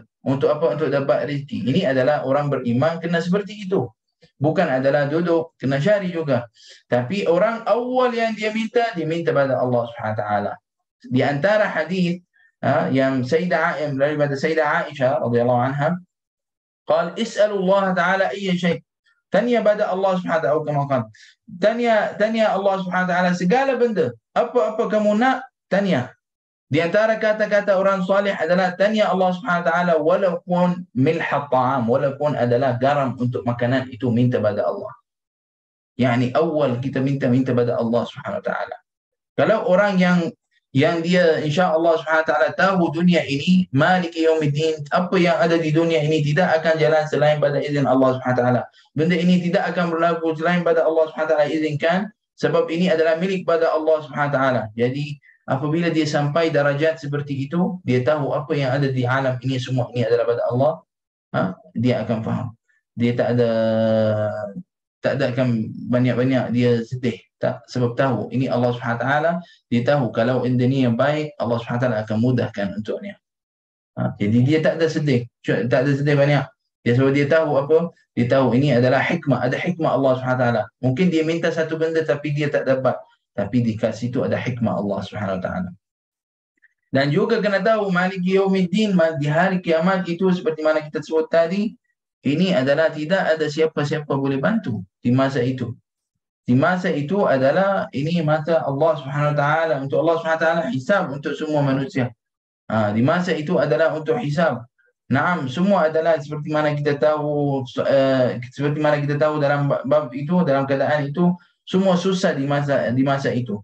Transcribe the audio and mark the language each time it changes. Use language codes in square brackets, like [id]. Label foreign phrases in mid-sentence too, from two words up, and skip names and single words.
[ms] Untuk apa? Untuk dapat rezeki. Ini adalah orang beriman kena seperti itu. Bukan adalah duduk, kena cari juga. Tapi orang awal yang dia minta pada Allah [ar] سبحانه وتعالى. [ms] Di antara hadis yang Sayyidah daripada Sayyidah Aisyah [ar] رضي الله عنها, قال اسألوا الله تعالى أي شيء. [ms] Tanya pada Allah [ar] سبحانه وتعالى. [ms] Tanya Allah [ar] سبحانه وتعالى [ms] segala benda. Apa-apa kamu nak, tanya. Di antara kata-kata orang salih adalah tanya Allah [ar] سبحانه وتعالى [ms] walaupun [ar] ملحة طعام, [ms] walaupun adalah garam untuk makanan itu, minta pada Allah. Yani awal kita minta pada Allah [ar] سبحانه وتعالى. [ms] Kalau orang yang dia [ar] إن شاء الله سبحانه وتعالى [ms] tahu dunia ini [ar] مالك يوم الدين, [ms] apa yang ada di dunia ini tidak akan jalan selain pada izin Allah [ar] سبحانه وتعالى. [ms] Benda ini tidak akan berlaku selain pada Allah [ar] سبحانه وتعالى [ms] izinkan, sebab ini adalah milik pada Allah [ar] سبحانه وتعالى. [ms] Jadi apabila dia sampai darajat seperti itu, dia tahu apa yang ada di alam ini semua ini adalah pada Allah, dia akan faham. Dia tak ada akan banyak-banyak dia sedih. Tak, sebab tahu ini Allah [ar] سبحانه وتعالى, [ms] dia tahu kalau benda ni yang baik, Allah [ar] سبحانه وتعالى [ms] akan mudahkan untuknya. Jadi dia tak ada sedih banyak. Dia sebab dia tahu apa? Dia tahu ini adalah hikmah, ada hikmah Allah [ar] سبحانه وتعالى. [ms] Mungkin dia minta satu benda tapi dia tak dapat. Tapi di kat situ ada hikmah Allah [ar] سبحانه وتعالى. [ms] Dan juga kena tahu [ar] مالك يوم الدين, [ms] di hari kiamat itu seperti mana kita sebut tadi, ini adalah tidak ada siapa-siapa boleh bantu di masa itu. Di masa itu adalah ini masa Allah [ar] سبحانه وتعالى, [ms] untuk Allah [ar] سبحانه وتعالى [ms] hisab untuk semua manusia. Di masa itu adalah untuk hisab. Naam, semua adalah seperti mana kita tahu dalam bab itu, dalam keadaan itu, semua susah di masa itu.